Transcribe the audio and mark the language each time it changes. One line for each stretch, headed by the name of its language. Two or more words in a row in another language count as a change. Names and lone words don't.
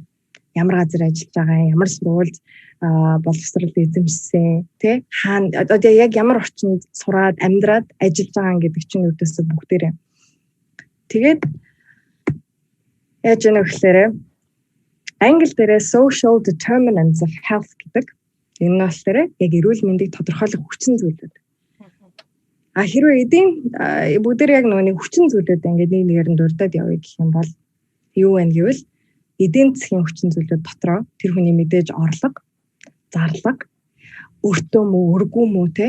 Mongolian: Ямар газар ажиллаж байгаа, ямар сургуульд боловсрол эзэмшсэн, тэ хаана одоо яг ямар орчинд сураад амьдраад ажиллаж байгаа гэдэг чинь үүдээс бүгдээрээ. Тэгээд яаж яах вэ гэхээр англи дээрээ
English: social determinants of health
Mongolian: гэдэг энэ нь болохоор яг эрүүл мэндийг тодорхойлох хүчин зүйлүүд. Хэрвээ эдийн бүгдээр яг нэг хүчин зүйлүүд ингээд нэг нэгээр нь дурдаад явъя гэх юм бол юу вэ гэвэл эдийн засгийн хүчин зүйлүүд дотроо тэр хүний мэдээж орлого, зарлага, өртөө мүү, өргүү мүү те.